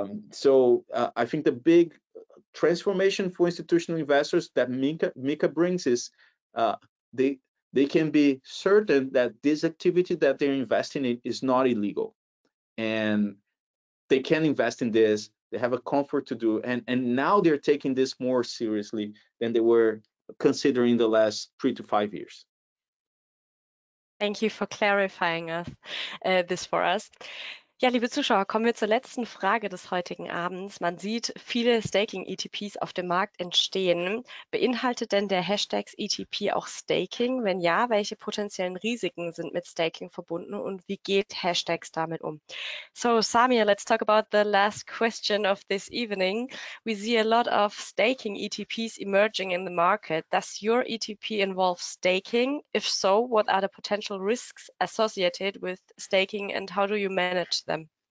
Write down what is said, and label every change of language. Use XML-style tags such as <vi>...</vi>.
<en>So I think the big transformation for institutional investors that Mika brings is they can be certain that this activity that they're investing in is not illegal, and they can invest in this. They have a comfort to do, and now they're taking this more seriously than they were considering the last 3 to 5 years. Thank you for clarifying this for us.</en> <de>Ja, liebe Zuschauer, kommen wir zur letzten Frage des heutigen Abends. Man sieht viele Staking-ETPs auf dem Markt entstehen. Beinhaltet denn der Hashtag ETP auch Staking? Wenn ja, welche potenziellen Risiken sind mit Staking verbunden und wie geht Hashtags damit um?</de> <en>So, Samir, let's talk about the last question of this evening. We see a lot of staking ETPs emerging in the market. Does your ETP involve staking? If so, what are the potential risks associated with staking and how do you manage them?</en>